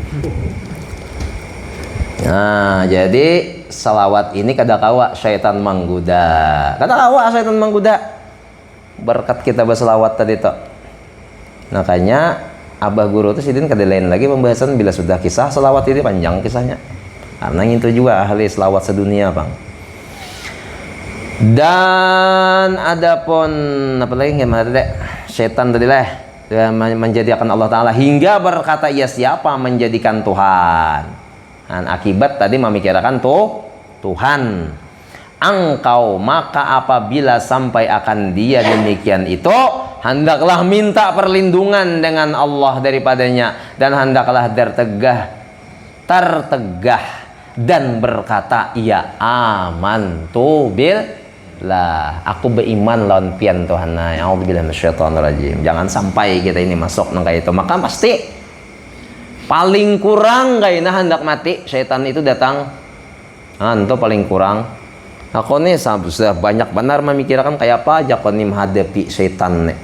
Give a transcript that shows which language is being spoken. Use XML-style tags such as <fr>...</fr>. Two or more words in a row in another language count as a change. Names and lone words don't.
<bjn>Nah, jadi salawat ini kada kawa syaitan menggoda. Kada kawa syaitan menggoda. Berkat kita berselawat tadi toh. Makanya Abah guru itu sidin kada lain lagi pembahasan bila sudah kisah selawat ini panjang kisahnya. Karena itu juga ahli selawat sedunia, Bang. Dan adapun apa lagi yang ada setan tadi lah menjadikan Allah Ta'ala hingga berkata ia siapa menjadikan Tuhan. Dan akibat tadi memikirkan Tuhan engkau, maka apabila sampai akan dia demikian itu, hendaklah minta perlindungan dengan Allah daripadanya, dan hendaklah tertegah dan berkata ia</bjn> <ar>amantu billah,</ar> <bjn>aku beriman lawan pian Tuhan. A'udzubillahi minasyaitonirrajim. Jangan sampai kita ini masuk nang kayak itu. Maka pasti paling kurang kayaknya hendak mati syaitan itu datang. Itu paling kurang. Aku nih sudah banyak benar memikirkan kayak apa aja aku nih menghadapi setan nih.</bjn>